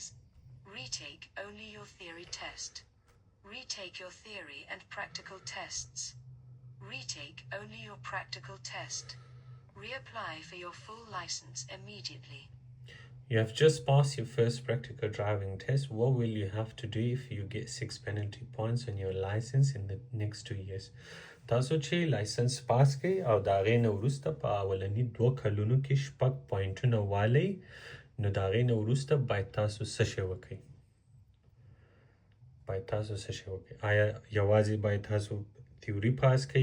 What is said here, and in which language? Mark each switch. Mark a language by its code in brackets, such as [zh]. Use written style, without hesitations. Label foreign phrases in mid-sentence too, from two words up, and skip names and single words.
[en] Retake only your theory test. Retake your theory and practical tests. Retake only your practical test. Reapply for your full license immediately. You have just passed your first practical driving test. What will you have to do if you get 6 penalty points on your license in the next 2 years? [ps] تاسو چې لایسنس پاس کړئ او د هغې نه وروسته په اولني 2 کلونو کې 6 پوینټونه والئ نو د هغې نه وروسته باید تاسو څه شی وکړئ آیا یوازې باید تاسو تیوري پاس کړئ